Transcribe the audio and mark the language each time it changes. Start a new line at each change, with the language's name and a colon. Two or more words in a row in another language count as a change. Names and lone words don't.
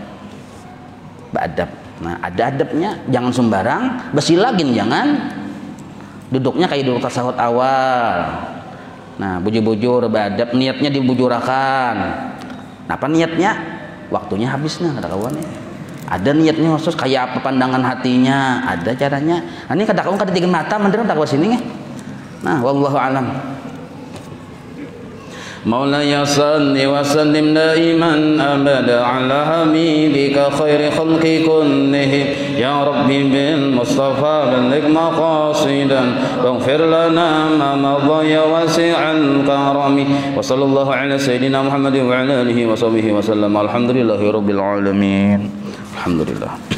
Banjar: Nah ada adabnya, jangan sembarang besilagin, jangan duduknya kayak duduk tasawuf awal. Nah bujur-bujur beradab, niatnya dibujurakan. Nah apa niatnya? Waktunya habis nah kata kawan nih. Ada niatnya khusus kayak apa pandangan hatinya, ada caranya. Nah, ini kata kawan kada tiga mata menderang tak sini nih.
Arabic: Nah والله أعلم. مولاي صل وسلم دائما أبدا على حبيبك خير خلق كلهم يا ربي بالمصطفى بلغ مقاصدا واغفر لنا ما مضى يا واسع الكرم وصلى الله على سيدنا محمد وعلى آله وصحبه وسلم الحمد لله رب العالمين الحمد لله.